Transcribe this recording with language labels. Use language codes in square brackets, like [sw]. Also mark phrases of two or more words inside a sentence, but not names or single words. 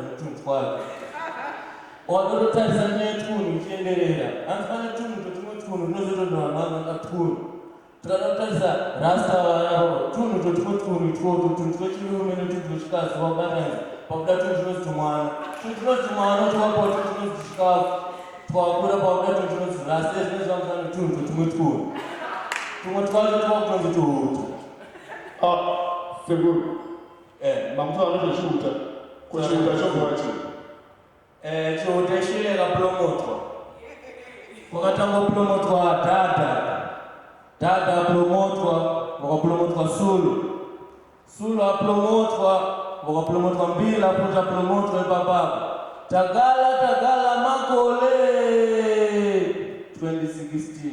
[sn] netunhu twake watototarisa netunhu uchienderera hanzi pane tunhu totumwe tunhu tinozotodonamanga tunhu tikada kutarisa rasta vayavo tunhu totumwe tunhu itwoto tunhu twechirume netunhu twechikazi wabatanza pakuda tunhu tinozi tumwana tunhu tinozi mwana towapawo tunhu tinozi chikafu twakura pakuda tunhu tinozi rasta ezvinozvamufana netunhu totumwe tunhu tumwe twacho twakutonzi tuhuta [pt] Seguro. Vamos falar de chuta. Com chuta, chocolate. [sn] Chihuta chile kapromotwa. Kwakatanga kupromotwa dada apromotwa, wakapromotwa Sulu apromotwa, wakapromotwa Mbila futa apromotwa ipapapa. Tagala Makole 2016.